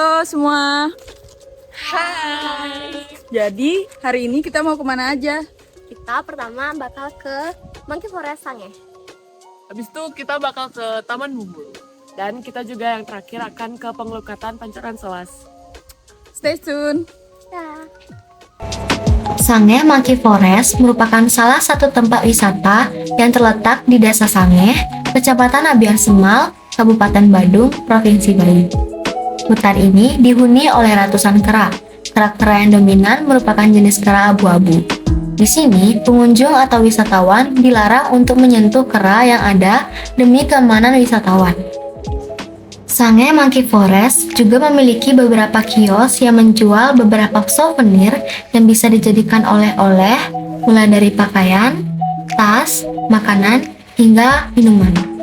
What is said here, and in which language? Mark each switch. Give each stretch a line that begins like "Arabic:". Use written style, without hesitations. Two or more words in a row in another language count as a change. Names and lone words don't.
Indonesian: semua. Hai. Jadi hari ini kita mau kemana aja? Kita pertama bakal ke Monkey Forest Sange. Habis itu kita bakal ke Taman Bumbu. Dan kita juga yang terakhir akan ke Pengelukatan Pancoran Selas.
English: Stay tune.
Indonesian: Ya. Sange Monkey Forest merupakan salah satu tempat wisata yang terletak di Desa Sange, Kecamatan Abian Semal, Kabupaten Badung, Provinsi Bali. Hutan ini dihuni oleh ratusan kera. Kera-kera yang dominan merupakan jenis kera abu-abu. Di sini, pengunjung atau wisatawan dilarang untuk menyentuh kera yang ada demi keamanan wisatawan. Sange Monkey Forest juga memiliki beberapa kios yang menjual beberapa souvenir yang bisa dijadikan oleh-oleh, mulai dari pakaian, tas, makanan, hingga minuman.